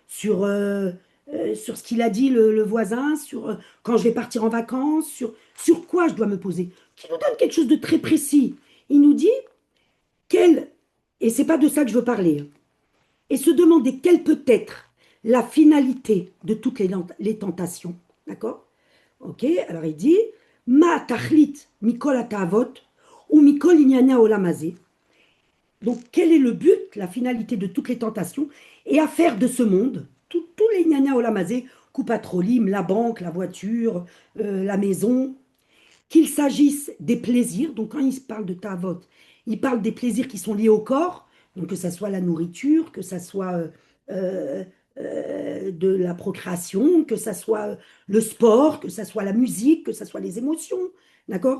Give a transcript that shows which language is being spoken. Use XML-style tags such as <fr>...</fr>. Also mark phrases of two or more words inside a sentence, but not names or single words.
<fr>Sur ce qu'il a dit le voisin, quand je vais partir en vacances, sur quoi je dois me poser? Qui nous donne quelque chose de très précis. Il nous dit, quel, et c'est pas de ça que je veux parler, hein, et se demander quelle peut être la finalité de toutes les tentations. D'accord? Ok, alors il dit</fr> <he>מה תכלית מכל התאוות או מכל ענייני העולם הזה.</he> <fr>Donc, quel est le but, la finalité de toutes les tentations et affaires de ce monde, tous les</fr> <he>ענייני העולם הזה,</he> <fr>coupatrolim, la banque, la voiture, la maison, qu'il s'agisse des plaisirs, donc quand il parle de tavot, il parle des plaisirs qui sont liés au corps, donc que ça soit la nourriture, que ça soit euh, de la procréation, que ça soit le sport, que ça soit la musique, que ça soit les émotions, d'accord?</fr>